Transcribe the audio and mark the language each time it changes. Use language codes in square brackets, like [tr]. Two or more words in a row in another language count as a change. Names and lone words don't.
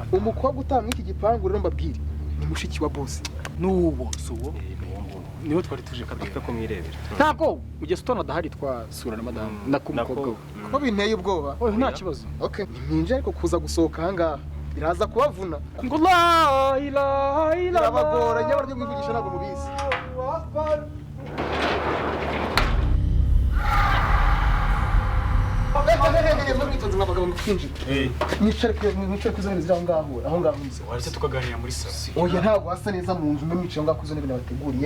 [rw] Umukobwa utaha muri iki gipangu rero mbabwire ni mushiki wa boss. Nuwo suwo. Niho twari tuje Kadufite ko mwirebera. Ntabwo ugeze utona dahari twasura na madamu nakumukobwa. Ko binteye ubwoba. Oya nta kibazo. Okay, ninje ariko kuza gusohoka aha ngaha iraza kubavuna. [ar] Ngo لا إله إلا [rw] Irabagora nyabara byo kwivugisha ntabwo mubizi. Mwicare ku izo ntebe ziri aho ngaho nzi. Waretse tukaganira muri sasi. Oya ntabwo hasa neza mu nzu mwicaye aho ngaho ku izo ntebe nabateguriye.